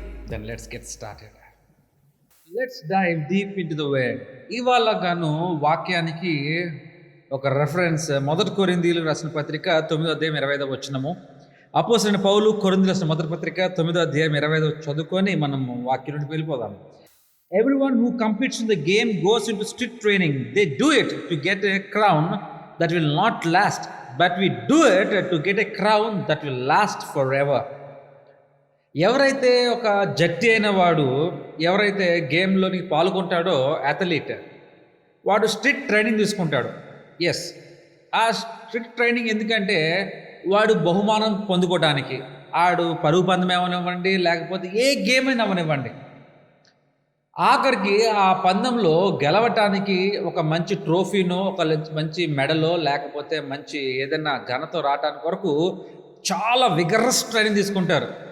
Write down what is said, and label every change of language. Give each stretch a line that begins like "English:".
English: Then let's get started. Let's dive deep into the word.
Telugu: ఇవాళ గాను వాక్యానికి ఒక రెఫరెన్స్ 1 కొరింథీయులకు రాసిన పత్రిక 9వ అధ్యాయం 25వ వచనము. అపోస్తలుడైన పౌలు కొరింథీయులకు రాసిన మొదటి పత్రిక 9వ అధ్యాయం 25 చదువుకొని మనం వాక్యం నుండి వెళ్ళిపోదాం.
English: Everyone who competes in the game goes into strict training. They do it to get a crown that will not last, but we do it to get a crown that will last forever.
Telugu: ఎవరైతే ఒక జట్టి అయిన వాడు, ఎవరైతే గేమ్లోని పాల్గొంటాడో athlete, వాడు strict training తీసుకుంటాడు. Yes, ఆ strict training ఎందుకంటే వాడు బహుమానం పొందుకోవడానికి, ఆడు పరుగు పందెం ఏమనివ్వండి, లేకపోతే ఏ గేమ్ అయినా అవనివ్వండి, ఆఖరికి ఆ పందెంలో గెలవటానికి ఒక మంచి ట్రోఫీనో, ఒక మంచి మెడలో, లేకపోతే మంచి ఏదైనా ఘనత రావటానికి వరకు చాలా విగరస్ ట్రైనింగ్ తీసుకుంటారు.